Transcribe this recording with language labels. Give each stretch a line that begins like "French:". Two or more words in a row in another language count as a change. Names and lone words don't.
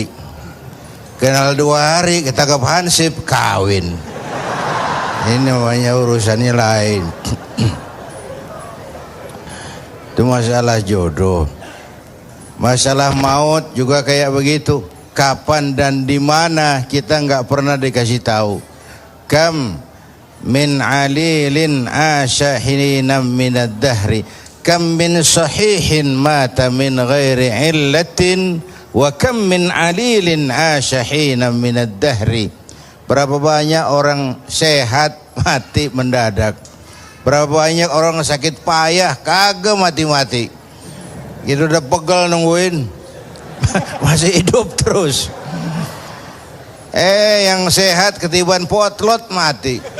Indonesian: Kenal 2 hari kita ke Hansip, kawin. Ini namanya urusannya lain. Itu masalah jodoh. Masalah maut juga kayak begitu. Kapan dan di mana kita nggak pernah dikasih tahu.
Arabic: كم من عليل عاش حينا من الدهر، كم من صحيح مات من غير علة، وكم من عليل عاش حينا من الدهر.
Indonesian: Berapa banyak orang sehat mati mendadak. Berapa banyak orang sakit payah kagak mati-mati. Gitu udah pegel nungguin masih hidup terus. Yang sehat ketiban potlot mati.